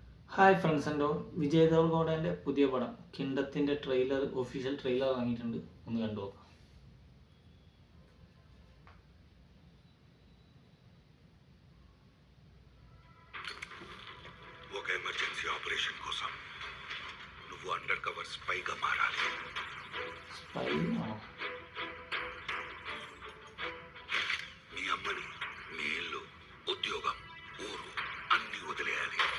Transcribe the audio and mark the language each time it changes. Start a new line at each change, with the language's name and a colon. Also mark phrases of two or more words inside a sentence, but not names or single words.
English: Hi friends and all.
Malayalam: വിജയ് ദേവർഗോഡൻ്റെ പുതിയ പടം കിണ്ടത്തിൻ്റെ
English: official trailer
Malayalam: ഇറങ്ങിയിട്ടുണ്ട്. ഒന്ന് കണ്ടു നോക്കാം.
Telugu: ఒక
English: emergency operation
Telugu: కోసం నువ్వు
English: under cover
Telugu: స్పైగా మారాలి. మీ అమ్మని, మీ ఇల్లు, ఉద్యోగం, ఊరు అన్ని వదిలేయాలి.